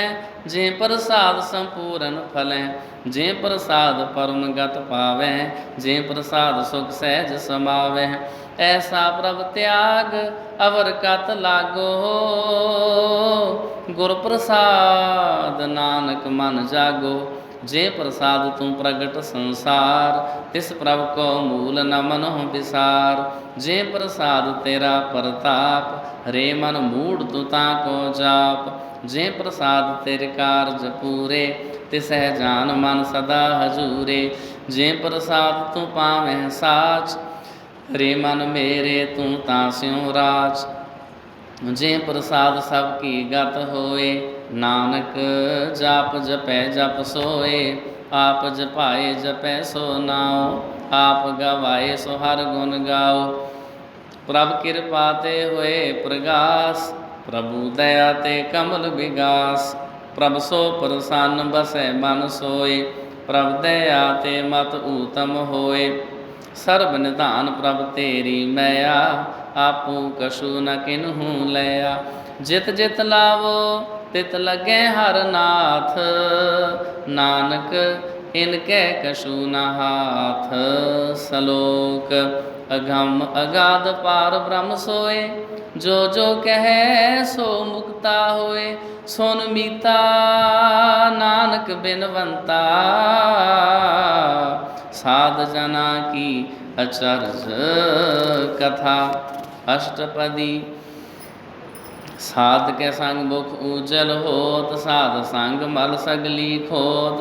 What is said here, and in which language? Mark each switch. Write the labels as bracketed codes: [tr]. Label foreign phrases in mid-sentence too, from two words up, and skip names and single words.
[pa] ਜੇ ਪ੍ਰਸਾਦ ਸੰਪੂਰਨ ਫਲਹ, ਜੇ ਪ੍ਰਸਾਦ ਪਰਮ ਗਤ ਪਾਵੈ। ਜੇ ਪ੍ਰਸਾਦ ਸੁਖ ਸਹਜ ਸਮਾਵੈ। ਐਸਾ ਪ੍ਰਭ ਤਿਆਗ ਅਵਰ ਕਤ ਲਾਗੋ, ਗੁਰ ਪ੍ਰਸਾਦ ਨਾਨਕ ਮਨ ਜਾਗੋ। ਜੇ ਪ੍ਰਸਾਦ ਤੂ ਪ੍ਰਗਟ ਸੰਸਾਰ, ਤਿਸ ਪ੍ਰਭ ਕੋ ਮੂਲ ਨ ਮਨਹੁ ਬਿਸਾਰ। ਜੇ ਪ੍ਰਸਾਦ ਤੇਰਾ ਪ੍ਰਤਾਪ, ਰੇ ਮਨ ਮੂੜ ਤੂ ਤਾਕੋ ਜਾਪ। ਜੇ ਪ੍ਰਸਾਦ ਤੇਰੇ ਕਾਰਜ ਪੂਰੇ, ਤਿਸਹ ਜਾਨ ਮਨ ਸਦਾ ਹਜੂਰੇ। ਜੇ ਪ੍ਰਸਾਦ ਤੂ ਪਾਵੈ ਸਾਚ, ਰੇ ਮਨ ਮੇਰੇ ਤੂ ਤਾਸਿਓਂ ਰਾਚ। ਜੇ ਪ੍ਰਸਾਦ ਸਭ ਕੀ ਗਤ ਹੋਏ, ਨਾਨਕ ਜਾਪ ਜਪੈ ਜਪ ਸੋਏ। ਆਪ ਜਪਾਏ ਜਪੈ ਸੋ ਨਾਓ, ਆਪ ਗਵਾਏ ਸੋ ਹਰ ਗੁਣ ਗਾਓ। ਪ੍ਰਭ ਕ੍ਰਿਪਾ ਤੇ ਹੋਏ ਪ੍ਰਗਾਸ, ਪ੍ਰਭੂ ਦਇਆ ਤੇ ਕਮਲ ਬਿਗਾਸ। ਪ੍ਰਭ ਸੋ ਪ੍ਰਸੰਨ ਬਸੈ ਮਨ ਸੋਏ, ਪ੍ਰਭ ਦਇਆ ਤੇ ਮਤ ਊਤਮ ਹੋਏ। ਸਰਬ ਨਿਧਾਨ ਪ੍ਰਭ ਤੇਰੀ ਮਇਆ, ਆਪੂ ਕਛੁ ਨ ਕਿਨਹੂ ਲਇਆ। ਜਿਤ ਜਿਤ ਲਾਵੋ ਤਿਤ ਲਗੇ ਹਰ ਨਾਥ, ਨਾਨਕ ਇਨਕੇ ਕਛੁ ਨ ਹਾਥ। ਸਲੋਕ ਅਗਮ ਅਗਾਧ ਪਾਰਬ੍ਰਹਮ ਸੋਏ, ਜੋ ਜੋ ਕਹੇ ਸੋ ਮੁਕਤਾ ਹੋਏ। ਸੁਨ ਮੀਤਾ ਨਾਨਕ ਬਿਨਵੰਤਾ, ਸਾਧ ਜਨਾ ਕੀ ਅਚਰਜ ਕਥਾ। अष्टपदी। ਸਾਧ ਕੈ ਸੰਗ ਮੁਖ ਊਜਲ ਹੋਤ, ਸਾਧ ਸੰਗ ਮਲ ਸਗਲੀ ਖੋਤ।